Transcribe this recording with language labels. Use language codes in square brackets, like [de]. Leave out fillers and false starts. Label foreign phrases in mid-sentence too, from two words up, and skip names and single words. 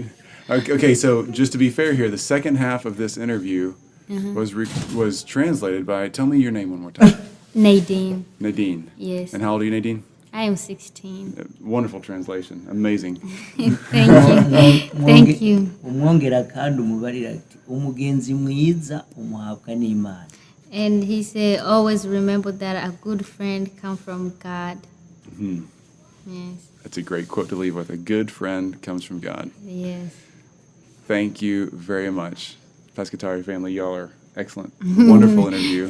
[en] Okay, so just to be fair here, the second half of this interview was translated by, tell me your name one more time. Nadine. Nadine. Yes. And how old are you, Nadine? I am 16. Wonderful translation. Amazing. Thank you. Thank you. [rn] umwongera kandi umubarira ati umugenzi mwiza umuhabwa n'Imana. [en] And he said, always remember that a good friend comes from God. Mm-hmm. Yes. That's a great quote to leave with. A good friend comes from God. Yes. Thank you very much. Pasikari family, y'all are excellent. Wonderful interview.